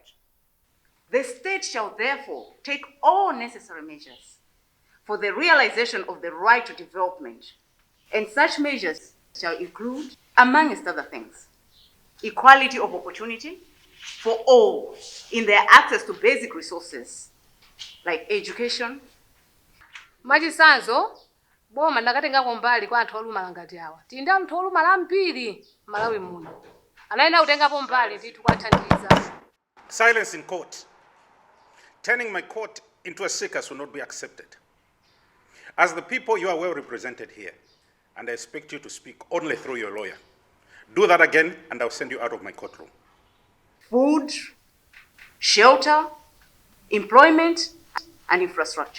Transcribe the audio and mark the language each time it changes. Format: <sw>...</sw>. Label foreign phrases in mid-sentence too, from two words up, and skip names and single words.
<en>The state shall therefore take all necessary measures for the realization of the right to development, and such measures shall include, amongst other things, equality of opportunity for all in their access to basic resources like education."</en> <ny>Machisanzo, boma ndakatengako mbali kwa anthu olumala ngati awa. Tindi anthu olumala ambiri Malawi muno. Anayenera kutengapo mbali ndithu kwathandiza.</ny> <en>Silence in court. Turning my court into a circus will not be accepted. As the people, you are well represented here, and I expect you to speak only through your lawyer. Do that again, and I'll send you out of my courtroom. Food, shelter, employment, and infrastructure.</en>